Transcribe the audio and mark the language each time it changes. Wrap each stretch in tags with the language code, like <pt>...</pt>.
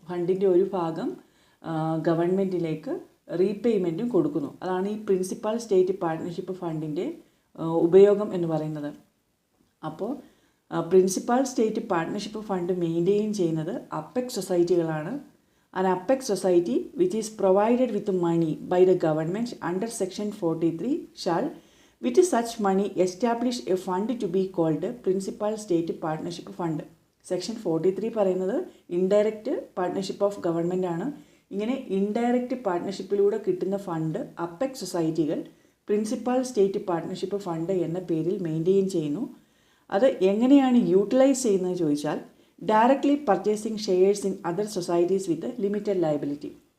<ml>ഫണ്ടിൻ്റെ ഒരു ഭാഗം ഗവൺമെൻറ്റിലേക്ക് റീപേയ്മെൻറ്റും കൊടുക്കുന്നു. അതാണ് ഈ പ്രിൻസിപ്പൽ സ്റ്റേറ്റ് പാർട്ട്ണർഷിപ്പ് ഫണ്ടിൻ്റെ ഉപയോഗം എന്ന് പറയുന്നത്. അപ്പോൾ principal state partnership fund maintain ചെയ്യുന്നത് apex സൊസൈറ്റികളാണ്.</ml> <en>An apex society which is provided with money by the government under section 43 shall with such money establish a fund to be called principal state partnership fund.</en> <ml>Section 43 പറയുന്നത് indirect partnership of government ആണ്. ഇങ്ങനെ indirect പാർട്ട്ണർഷിപ്പിലൂടെ കിട്ടുന്ന fund apex സൊസൈറ്റികൾ principal state partnership fund എന്ന പേരിൽ maintain ചെയ്യുന്നു. അത് എങ്ങനെയാണ് utilise ചെയ്യുന്നത് ചോദിച്ചാൽ</ml> <en>Directly purchasing shares in other societies with limited liability.</en>